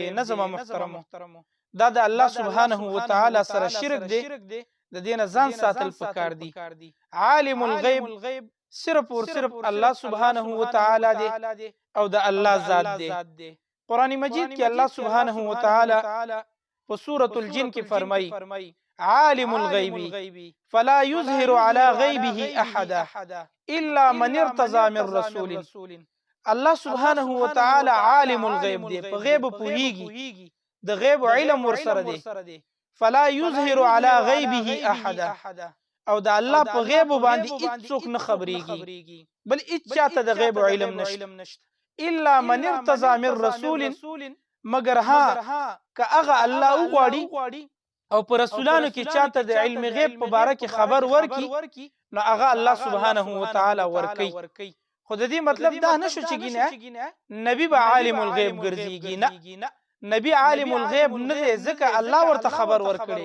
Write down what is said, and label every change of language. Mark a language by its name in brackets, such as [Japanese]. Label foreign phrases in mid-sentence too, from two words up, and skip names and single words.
[Pashto] نظم محترمو، دا د [Arabic] الله سبحانه و تعالی [Pashto] سره شرک دی، د دینه ځان ساتل پکار دی. [Arabic] عالم الغیب [Urdu] صرف اور صرف [Arabic] الله سبحانه و تعالی [Pashto] دی او د الله ذات دی. قرآن مجید کې [Arabic] الله سبحانه و تعالی [Pashto] په سورۃ الجن کې فرمایي: [Arabic] عالم الغیب فلا یظهر علی غیبه احدا الا من ارتضى من رسول. الله سبحانه و تعالی عالم الغیب [Pashto] دی، په غیب پوهیږي، د غیب علم ورسره دی. [Arabic] فلا یظهر علی غیبه احدا، [Pashto] او د الله په غیب باندې هیڅوک نه خبرېږي، بل هیڅ چاته د غیب علم نشته. [Arabic] الا من ارتضى من رسول، [Pashto] مگر ها که هغه الله وغواړي او پر رسولانو کې چاته د علم غیب په باره کې خبر ورکي، نو هغه [Arabic] الله سبحانه و تعالی [Pashto] ورکي. خو د دې مطلب دا نشو چې ګینه نبی به [Arabic] عالم الغیب [Pashto] ګرځيږي، نه، نبی [Arabic] عالم الغیب [Pashto] نه دی، ځکه الله ورته خبر ورکړي.